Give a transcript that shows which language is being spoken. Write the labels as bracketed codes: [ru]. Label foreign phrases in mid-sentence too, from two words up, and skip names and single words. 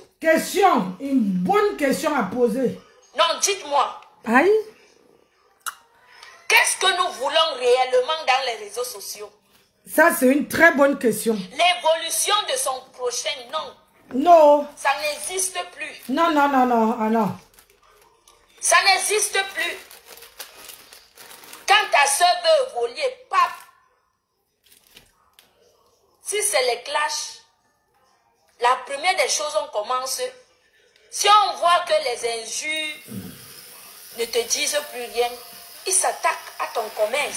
[fr] Question, une bonne question à poser. Non, dites-moi. Aïe. Qu'est-ce que nous voulons réellement dans les réseaux sociaux? Ça, c'est une très bonne question. L'évolution de son prochain, non. Non. Ça n'existe plus. Non, non, non, non, ah non. Ça n'existe plus. Quand ta soeur veut évoluer, pap. Si c'est les clashs, la première des choses, on commence. Si on voit que les injures ne te disent plus rien, ils s'attaquent à ton commerce.